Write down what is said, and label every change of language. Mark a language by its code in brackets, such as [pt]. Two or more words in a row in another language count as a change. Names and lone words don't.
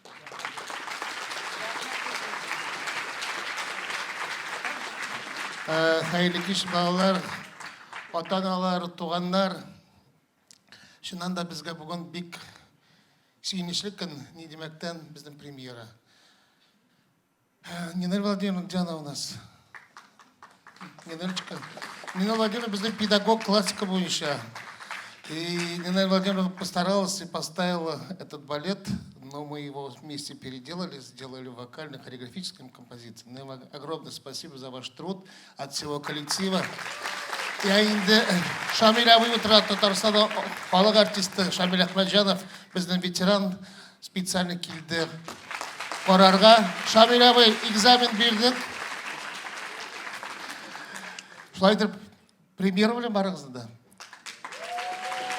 [tt] Хәерле кич, балалар, ата-аналар, туганнар. Шуннан да безгә бүген бик сөйнечле көн, ни демәктән безнең премьера. [ru] Нина Владимировна, где она у нас? Ниночка. Нина Владимировна, [tt] безнең педагог классика буенча. [ru] И Нина Владимировна постаралась и поставила этот балет, но мы его вместе переделали, сделали вокально-хореографической композицией. Нина, огромное спасибо за ваш труд от всего коллектива. [tt] И инде Шамиль абый утра Татарстанда халық артисты Шамиль Ахмаджанов, безнең ветеран, специально килде. Карарга Шамиль абый экзамен бирдек. Шулай итеп премьера белән барыгыз да.